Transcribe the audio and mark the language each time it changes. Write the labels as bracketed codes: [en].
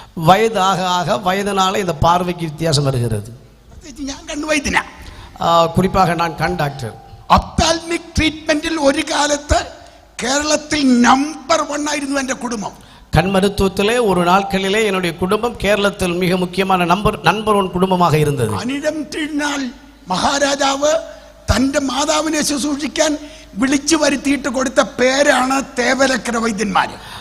[ta] வயதாக ஆக வயதினால இந்த பார்வைக்கு வித்தியாசம் வருகிறது. [ml] ഞാൻ കണ്ണുവൈദ്യനാ, [ta] குறிப்பாக நான் கண் டாக்டர். [ml] ഒപ്താൽമിക് ട്രീറ്റ്മെന്റിൽ ഒരു കാലത്ത് കേരളത്തിൽ നമ്പർ 1 ആയിരുന്നു എന്റെ കുടുംബം. [ta] கண் மருத்துவத்திலே ஒரு நாட்களிலே என்னுடைய குடும்பம் கேரளத்தில் மிக முக்கியமான நம்பர் 1 குடும்பமாக இருந்தது. [ml] അനിഴം തിരുനാൾ മഹാരാജാവ് തന്റെ മാതാവിനെ ശുശ്രൂഷിക്കാൻ വിളിച്ചു വരുത്തിയിട്ട് കൊടുത്ത പേരാണ് തേവലക്കര വൈദ്യന്മാര്.